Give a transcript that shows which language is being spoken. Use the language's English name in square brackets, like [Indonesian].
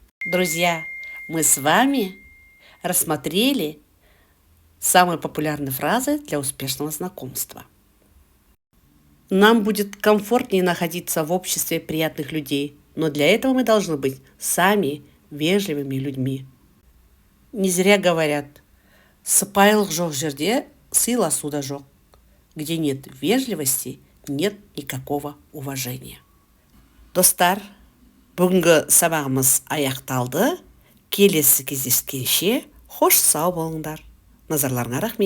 [Russian] Друзья, мы с вами рассмотрели самые популярные фразы для успешного знакомства. Нам будет комфортнее находиться в обществе приятных людей, но для этого мы должны быть сами вежливыми людьми. Не зря говорят, [Kazakh] сыпайылық жоқ жерде сыйласу да жоқ. [Russian] Где нет вежливости, нет никакого уважения. [Kazakh] Достар, бүгінгі сабағымыз аяқталды. Келесі кездескенше, хош сау болыңдар. Назарларыңа рахмет.